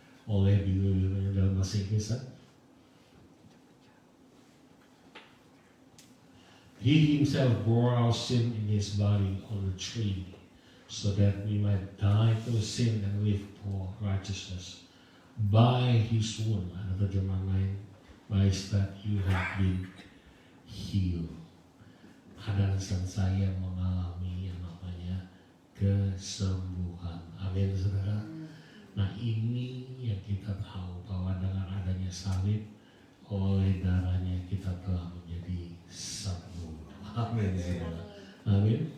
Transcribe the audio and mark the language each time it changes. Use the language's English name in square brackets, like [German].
[Indonesian] Oleh biru-birunya dalam bahasa Inggris. [English] He Himself bore our sin in His body on the tree, so that we might die to sin and live for righteousness. By His wound, [Indonesian] ada terjemahan lain, [English] by His stripes you have been healed. [Indonesian] Ada dan saya mengalami yang namanya kesembuhan. Amin, saudara. Nah, ini yang kita tahu bahwa dengan adanya salib, oleh darahnya kita telah menjadi sembuh. Amin, saudara. Amin.